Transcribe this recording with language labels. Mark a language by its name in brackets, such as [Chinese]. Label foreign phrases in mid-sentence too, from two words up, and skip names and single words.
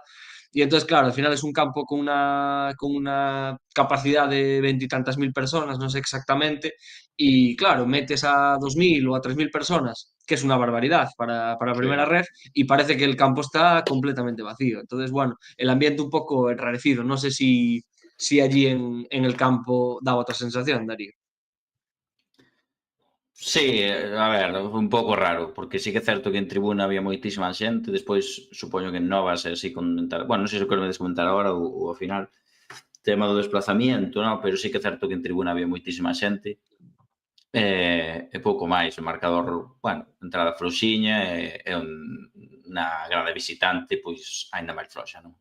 [Spanish] Y entonces, claro, al final es un campo con una capacidad de 20 y tantas mil personas, no sé exactamente, y claro, metes a 2000 o a 3000 personas, que es una barbaridad para primera Sí. red, y parece que el campo está completamente vacío. Entonces, bueno, el ambiente un poco enrarecido. No sé si allí en el campo daba otra sensación, Darío. Sí, [Galician] a ver, foi un pouco raro, porque sí que é certo que en tribuna había moitísima xente, despois supoño que en Novas é así comentar, bueno, non sei se o que me des comentar agora ou ao final, tema do desplazamiento, non? Pero sí que é certo que en tribuna había moitísima xente, e pouco máis, o marcador, bueno, entrada frouxiña na grada visitante, pois, aínda máis frouxa, non?